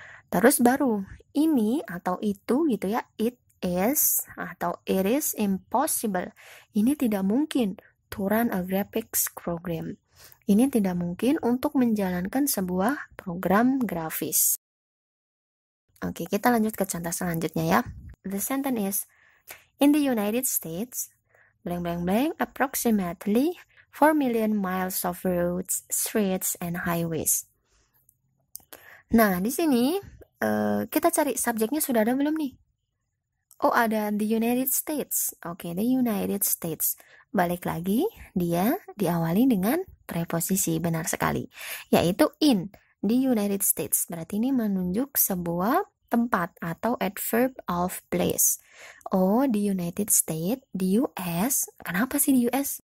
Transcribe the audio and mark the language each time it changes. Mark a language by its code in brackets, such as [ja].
[id] Terus baru ini atau itu gitu ya, it is atau [en] it is impossible. [id] Ini tidak mungkin [en] to run a graphics program. [id] Ini tidak mungkin untuk menjalankan sebuah program grafis. Oke, kita lanjut ke contoh selanjutnya ya. [en] The sentence is, in the United States, approximately 4 million miles of roads, streets, and highways. [id] Nah, di sini kita cari subjeknya sudah ada belum nih? Oh, ada the United States. Oke, the United States. Balik lagi, dia diawali dengan preposisi, benar sekali. Yaitu in, the United States. Berarti ini menunjuk sebuah tempat atau adverb of place. Oh, the United States, the US. Kenapa sih di US?